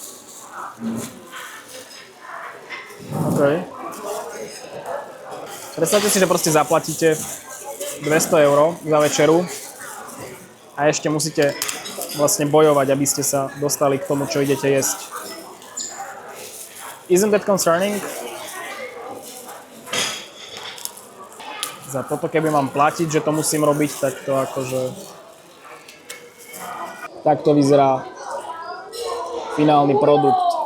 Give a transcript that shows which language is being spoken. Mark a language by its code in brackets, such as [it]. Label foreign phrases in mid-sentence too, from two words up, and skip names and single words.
[sk] OK. Predstavte si, že proste zaplatíte 200 eur za večeru a ešte musíte vlastne bojovať, aby ste sa dostali k tomu, čo idete jesť. [en] Isn't that concerning? [sk] Za toto, keby mám platiť, že to musím robiť, tak to akože... Takto vyzerá finálny produkt.